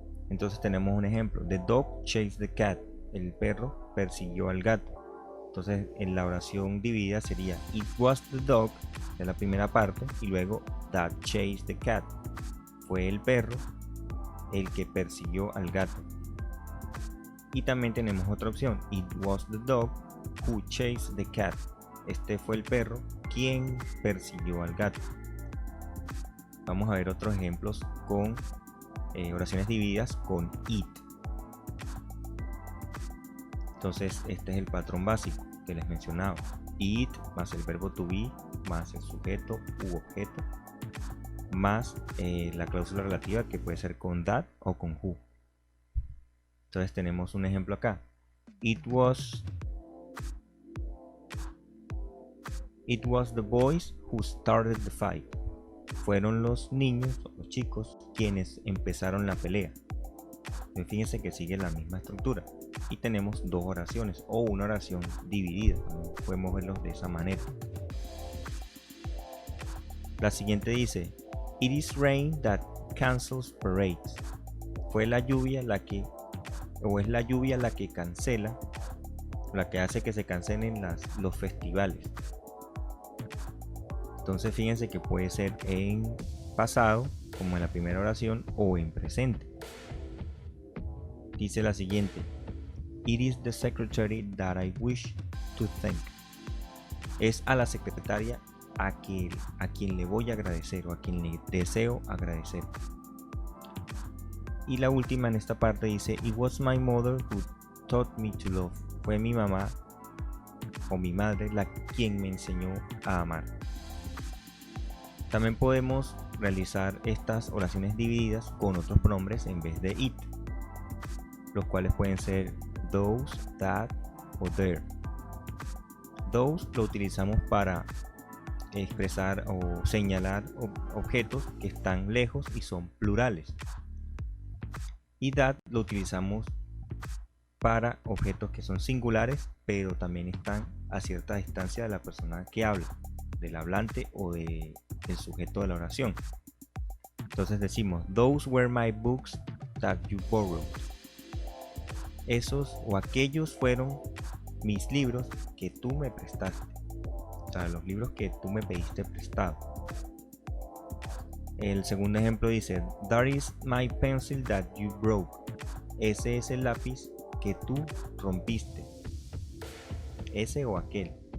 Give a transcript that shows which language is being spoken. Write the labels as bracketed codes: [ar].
[es] Entonces tenemos un ejemplo. [en] The dog chased the cat. [es] El perro persiguió al gato. Entonces en la oración dividida sería [en] It was the dog, [es] de la primera parte, y luego [en] that chased the cat. [es] Fue el perro el que persiguió al gato. Y también tenemos otra opción. [en] It was the dog who chased the cat. [es] Este fue el perro quien persiguió al gato. Vamos a ver otros ejemplos con oraciones divididas con it. Entonces este es el patrón básico que les mencionaba. It más el verbo to be más el sujeto u objeto más la cláusula relativa, que puede ser con that o con who. Entonces tenemos un ejemplo acá. [en] It was the boys who started the fight. [es] Fueron los niños, los chicos, quienes empezaron la pelea. Fíjense que sigue la misma estructura. Y tenemos dos oraciones o una oración dividida. Podemos verlos de esa manera. La siguiente dice, [en] It is rain that cancels parades. [es] Fue la lluvia la que, o es la lluvia la que cancela, la que hace que se cancelen los festivales. Entonces fíjense que puede ser en pasado, como en la primera oración, o en presente. Dice la siguiente, [en] It is the secretary that I wish to thank. [es] Es a la secretaria a quien le voy a agradecer o a quien le deseo agradecer. Y la última en esta parte dice, [en] It was my mother who taught me to love. [es] Fue mi mamá o mi madre quien me enseñó a amar. También podemos realizar estas oraciones divididas con otros pronombres en vez de it, los cuales pueden ser those, that o their. Those lo utilizamos para expresar o señalar objetos que están lejos y son plurales. Y that lo utilizamos para objetos que son singulares, pero también están a cierta distancia de la persona que habla, del hablante o del sujeto de la oración. Entonces decimos, [en] those were my books that you borrowed. [es] Esos o aquellos fueron mis libros que tú me prestaste. O sea, los libros que tú me pediste prestado. El segundo ejemplo dice, [en] that is my pencil that you broke. [es] Ese es el lápiz que tú rompiste. Ese o aquel.